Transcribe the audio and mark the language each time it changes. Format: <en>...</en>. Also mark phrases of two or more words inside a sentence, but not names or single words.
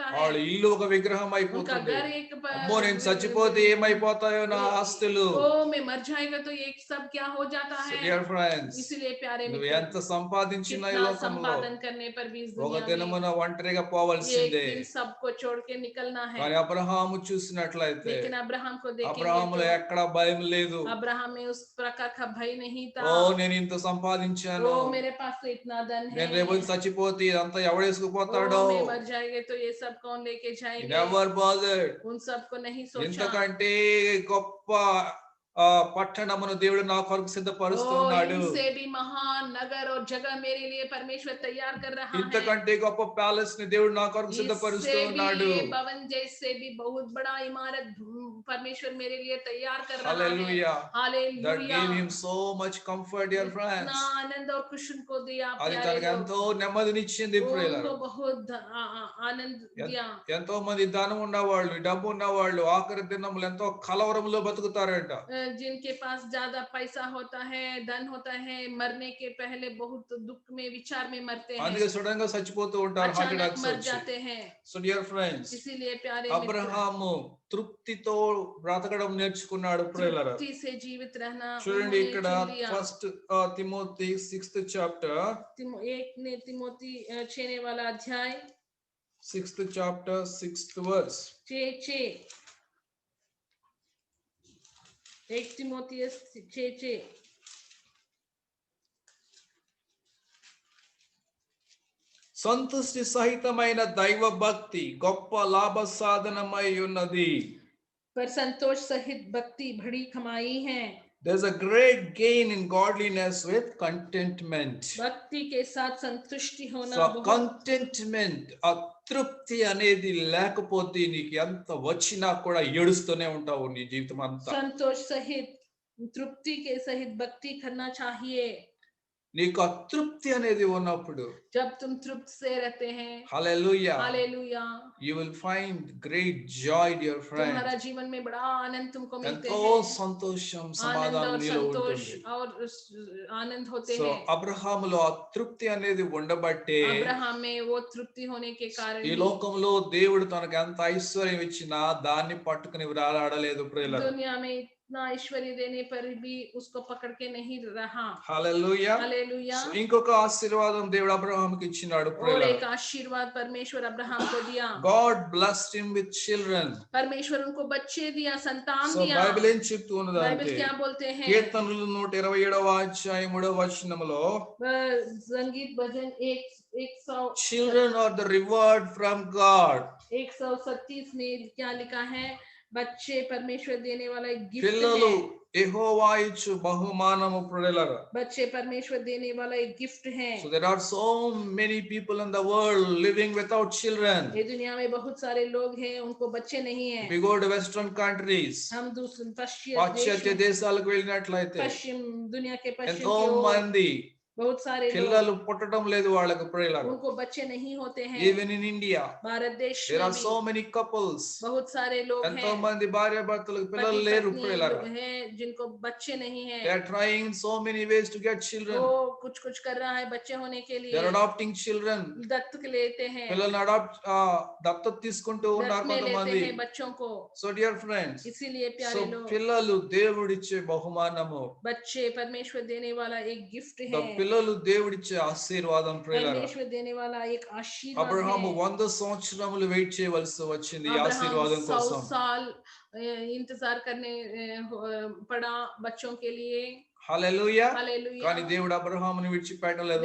<te>వాళ్ళ</te> <hi>है.</hi> <te>ఇల్లు ఒక విగ్రహం</te> <hi>उनका</hi> <te>అయిపోతుంది.</te> <hi>घर एक</hi> <te>అమ్మో నేను చచ్చిపోతే ఏమైపోతాయో నా ఆస్తులు.</te> <hi>ओ मैं मर जाएगा तो ये सब क्या हो जाता So है.</hi> <en>dear friends,</en> <hi>इसीलिए प्यारे</hi> <te>నువ్వు</te> <hi>मित्र,</hi> <te>ఎంత సంపాదించినా ఈ</te> <hi>कितना</hi> <te>లోకంలో</te> <hi>संपादन करने पर भी इस</hi> <te>ఒక</te> <hi>दुनिया में</hi> <te>దినమున ఒంటరిగా</te> <hi>एक</hi> <te>పోవాల్సిందే.</te> <hi>दिन सबको छोड़ के निकलना है.</hi> <te>కానీ అబ్రహాము చూసినట్లయితే</te> <hi>लेकिन अब्राहम को</hi> <te>అబ్రహాములో</te> <hi>देखेंगे</hi> <te>ఎక్కడ భయం లేదు.</te> <hi>तो अब्राहम में उस प्रकार का भय नहीं था.</hi> <te>ఓ నేను ఇంత సంపాదించాను,</te> <hi>ओ मेरे पास तो इतना धन है,</hi> <te>నేను రేపు చచ్చిపోతే ఇదంతా ఎవడేసుకుపోతాడో.</te> <hi>ओ मैं मर जाएंगे तो ये सब कौन लेके जाएंगे.</hi> <en>never bothered.</en> <hi>उन सबको नहीं सोचा.</hi> <te>ఇంతకంటే గొప్ప పట్టణమును దేవుడు నా కొరకు ओ సిద్ధపరుస్తున్నాడు.</te> <hi>इनसे भी महान नगर और जगह मेरे लिए परमेश्वर तैयार कर रहा है.</hi> <te>ఇంతకంటే గొప్ప ప్యాలెస్ ని దేవుడు నా కొరకు</te> <hi>इससे</hi> <te>సిద్ధపరుస్తూ</te> <hi>भी</hi> <te>ఉన్నాడు.</te> <hi>ये भवन जैसे भी बहुत बड़ा इमारत परमेश्वर मेरे लिए तैयार कर रहा है.</hi> <en>Hallelujah. That</en> <hi>हालेलुया.</hi> <en>gave him so much comfort, dear friends.</en> <hi>इतना आनंद और खुशी को दिया</hi> <te>అది</te> <hi>प्यारे</hi> <te>తనకు</te> <hi>लोग.</hi> <te>ఎంతో నెమ్మదినిచ్చింది</te> <hi>वो</hi> <te>ప్రియులారా.</te> <hi>उनको बहुत आनंद दिया.</hi> <te>ఎంతో మంది ధనం ఉన్నవాళ్ళు, డబ్బు ఉన్నవాళ్ళు ఆఖరి దినములు ఎంతో కలవరంలో బతుకుతారంట.</te> <hi>जिनके पास ज्यादा पैसा होता है, धन होता है, मरने के पहले बहुत दुख में, विचार में मरते हैं.</hi> <te>అందుకే సడన్ గా చచ్చిపోతూ ఉంటారు, హార్ట్</te> <hi>अचानक</hi> <te>అటాక్స్</te> <hi>मर</hi> <te>వచ్చి.</te> <hi>जाते हैं.</hi> <en>so dear friends,</en> <hi>इसीलिए प्यारे मित्र,</hi> <te>అబ్రహాము తృప్తితో బ్రతకడం నేర్చుకున్నాడు ప్రియులారా.</te> <hi>तृप्ति से जीवित रहना</hi> <te>చూడండి</te> <hi>उन्होंने</hi> <te>ఇక్కడ</te> <hi>चुन लिया.</hi> <en>ఫస్ట్ తిమోతి 6th chapter,</en> <hi>तिमोती 6 वाला अध्याय</hi> <en>6th chapter 6th verse.</en> <hi>6 1 तिमोथियस 6</hi> <te>6 సంతుష్టి సహితమైన దైవ భక్తి గొప్ప లాభ సాధనమై ఉన్నది.</te> <hi>पर संतोष सहित भक्ति बड़ी कमाई है।</hi> <en>There's a great gain in godliness with contentment.</en> <hi>भक्ति के साथ संतुष्टि होना So बहुत contentment,</hi> <te>ఆ తృప్తి అనేది లేకపోతే నీకు ఎంత వచ్చినా కూడా ఏడుస్తూనే ఉంటావు నీ జీవితం అంతా.</te> <hi>संतोष सहित तृप्ति के सहित भक्ति करना चाहिए।</hi> <te>నీకు ఆ తృప్తి అనేది ఉన్నప్పుడు</te> <hi>जब तुम तृप्त से रहते हैं,</hi> <te>హల్లెలూయా,</te> <hi>हालेलुया,</hi> <en>you will find great joy, dear friend.</en> <hi>तुम्हारा जीवन में बड़ा आनंद तुमको मिलते</hi> <te>ఎంతో</te> <hi>हैं।</hi> <te>సంతోషం</te> <hi>आनंद</hi> <te>సమాధానం</te> <hi>और</hi> <te>నీలో</te> <hi>संतोष</hi> <te>ఉంటుంది.</te> <hi>और आनंद होते సో हैं।</hi> <te>అబ్రహాములో ఆ తృప్తి అనేది ఉండబట్టే</te> <hi>अब्राहम में वो तृप्ति होने के कारण</hi> <te>ఈ</te> <hi>ही</hi> <te>లోకంలో దేవుడు తనకు ఎంత ఐశ్వర్యం ఇచ్చినా దాన్ని పట్టుకుని వేలాడలేదు ప్రియులారా.</te> <hi>दुनिया में इतना ऐश्वर्य देने पर भी उसको पकड़ के नहीं रहा।</hi> <te>హల్లెలూయా.</te> <hi>हालेलुया।</hi> <te>సో ఇంకొక ఆశీర్వాదం దేవుడు అబ్రహాముకి ఇచ్చినాడు</te> <hi>और</hi> <te>ప్రియులారా.</te> <hi>एक आशीर्वाद परमेश्वर अब्राहम को दिया।</hi> <en>God blessed him with children.</en> <hi>परमेश्वर उनको बच्चे दिया, संतान సో दिया।</hi> <te>బైబిల్ ఏం చెప్తూ</te> <hi>बाइबल</hi> <te>ఉన్నదంటే</te> <hi>क्या बोलते हैं?</hi> <te>కీర్తనలు 127వ అధ్యాయం 3వ వచనములో</te> <hi>संगीत भजन 100</hi> <en>children are the reward from God.</en> <hi>137 में क्या लिखा है? बच्चे परमेश्वर देने वाला एक गिफ्ट</hi> <te>పిల్లలు</te> <hi>है।</hi> <te>యెహోవా ఇచ్చు బహుమానము ప్రియులారా.</te> <hi>बच्चे परमेश्वर देने वाला एक गिफ्ट है।</hi> <en>So there are so many people in the world living without children.</en> <hi>ये दुनिया में बहुत सारे लोग हैं, उनको बच्चे नहीं हैं।</hi> <en>If we go to western countries,</en> <hi>हम दूसरे</hi> <te>పాశ్చాత్య దేశాలకు వెళ్ళినట్లయితే</te> <hi>पश्चिम दुनिया के पश्चिम</hi> <te>ఎంతో</te> <hi>की ओर</hi> <te>మంది</te> <hi>बहुत सारे</hi> <te>పిల్లలు</te> <hi>लोग,</hi> <te>పుట్టడం లేదు వాళ్ళకు ప్రియులారా.</te> <hi>उनको बच्चे नहीं होते हैं।</hi> <en>Even in India,</en> <hi>भारत देश there में are भी</hi> <en>so many couples.</en> <hi>बहुत सारे लोग</hi> <te>ఎంతో</te> <hi>हैं,</hi> <te>మంది భార్య భర్తలకు పిల్లలు</te> <hi>पति</hi> <te>లేరు</te> <hi>पत्नी</hi> <te>ప్రియులారా.</te> <hi>हैं जिनको बच्चे नहीं हैं।</hi> <en>They are trying in so many ways to get children.</en> <hi>वो कुछ कुछ कर रहा है बच्चे होने के</hi> <en>They are</en> <hi>लिए,</hi> <en>adopting children.</en> <hi>दत्तक लेते हैं,</hi> <te>పిల్లల్ని దత్తత తీసుకుంటూ ఉన్నారు</te> <hi>दत्त में लेते</hi> <te>కొంతమంది.</te> <hi>हैं बच्चों को।</hi> <en>So dear friends,</en> <hi>इसीलिए so प्यारे लोग,</hi> <te>పిల్లలు దేవుడిచ్చే బహుమానము.</te> <hi>बच्चे परमेश्वर देने वाला एक गिफ्ट The है।</hi> <te>పిల్లలు దేవుడిచ్చే ఆశీర్వాదం ప్రియులారా.</te> <hi>परमेश्वर देने वाला एक आशीर्वाद</hi> <te>అబ్రహాము</te> <hi>है।</hi> <te>100 సంవత్సరములు వెయిట్ చేయవలసి వచ్చింది ఈ</te> <hi>अब्राहम</hi> <te>ఆశీర్వాదం</te> <hi>100</hi> <te>కోసం.</te> <hi>साल इंतजार करने पड़ा बच्चों के लिए।</hi> <te>హల్లెలూయా.</te> <hi>हालेलुया।</hi> <te>కానీ దేవుడు అబ్రహాముని విడిచిపెట్టలేదు</te>